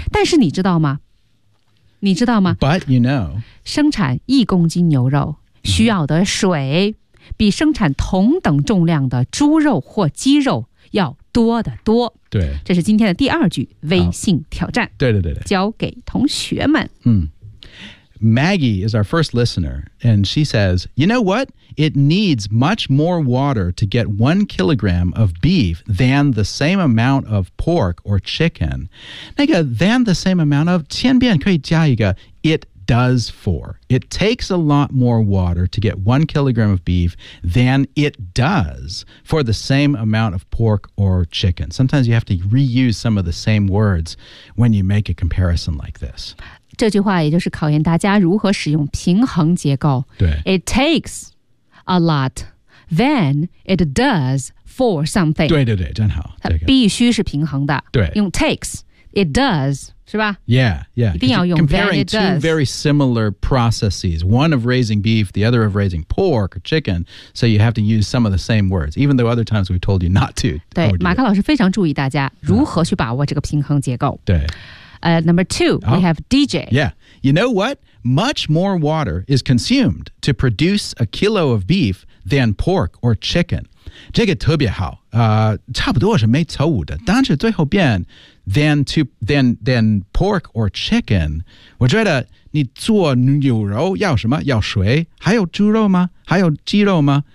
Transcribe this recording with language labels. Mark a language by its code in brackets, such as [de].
[zh] 但是你知道吗你知道吗 [en] But you know [zh] 生产一公斤牛肉需要的水、嗯、比生产同等重量的猪肉或鸡肉要多得多对这是今天的第二句微信挑战对对对对交给同学们 [en] 嗯Maggie is our first listener, and she says, you know what? It needs much more water to get 1 kilogram of beef than the same amount of pork or chicken. 那个 than the same amount of, [zh] 千遍可以加一个 [en] it does for. It takes a lot more water to get 1 kilogram of beef than it does for the same amount of pork or chicken. Sometimes you have to reuse some of the same words when you make a comparison like this. [zh] 这句话也就是考验大家如何使用平衡结构。对。 [en] It takes a lot than it does for something. [zh] 对对对真好。它必须是平衡的。对。用 takes, it does, 是吧 [en] Yeah, yeah. [zh] 一定要用 [en] than it does. Comparing two very similar processes, one of raising beef, the other of raising pork or chicken, so you have to use some of the same words, even though other times we've told you not to. [zh] 对马克老师非常注意大家如何去把握这个平衡结构。对。 [en] Number two, we have DJ. Yeah. You know what? Much more water is consumed to produce 1 kilo of beef than pork or chicken. [zh] 这个特别好。差不多是没错误的。但是最后边 [en] than pork or chicken, [zh] 我觉得你做牛肉要什么？要水？还有猪肉吗？还有鸡肉吗？